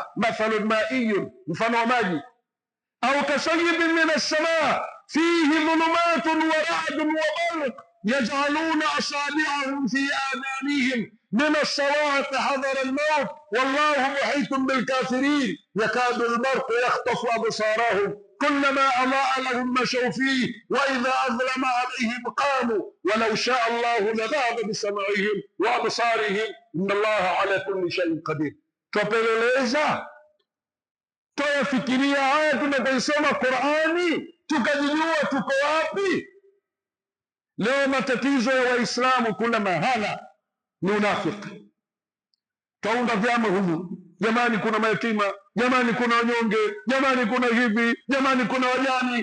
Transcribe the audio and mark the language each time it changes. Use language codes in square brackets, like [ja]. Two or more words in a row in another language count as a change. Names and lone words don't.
[ar] مثل مائي فنوماجي أو كصيب من السماء فيه ظلمات ورعد وبرق يجعلون أصابعهم في آذانهم من الصواعق حذر الموت والله محيط بالكافرين يكاد البرق يخطف أبصارهم كلما أضاء لهم مشوا فيه وإذا أظلم عليهم قاموا ولو شاء الله لذهب بسمعهم وأبصارهم إن الله على كل شيء قدير. [sw] Tupeleleza, tuyafikiria haya tunapoisoma Qur'ani, tukajijua tuko wapi. Leo matatizo ya Waislamu kuna mahala ni unafiki. Kaunda vyama humu, jamani kuna mayatima, jamani kuna wanyonge, jamani kuna hivi, jamani kuna wajani.